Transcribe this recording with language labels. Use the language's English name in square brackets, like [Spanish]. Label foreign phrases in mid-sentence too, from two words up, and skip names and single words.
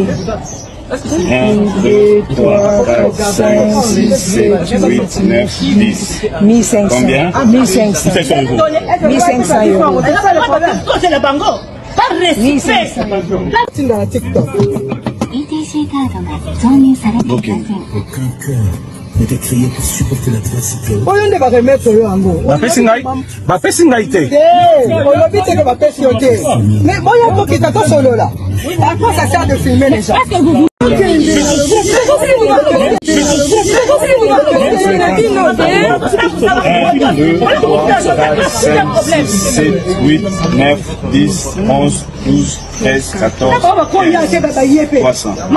[French] 1, 2, 3, 4, 5, 6, 7, 8, 9, 10. 1500. Combien? 1500. 1500 euros. C'est le bango. Pas respect. 1500 euros. Dans TikTok. [Japanese] ETC カードが挿入されていません。 [French] Aucun cœur n'était créé pour supporter l'adversité. On va remettre le hango. [Lingala] Bapesi ngai te. [French] Mais bon, il y a un qui t'attend solo là. À quoi ça sert de filmer les gens? 1, 2, 3, 4, 5, 6, 7, 8, 9, 10, 11, 12, 13, 14, 300.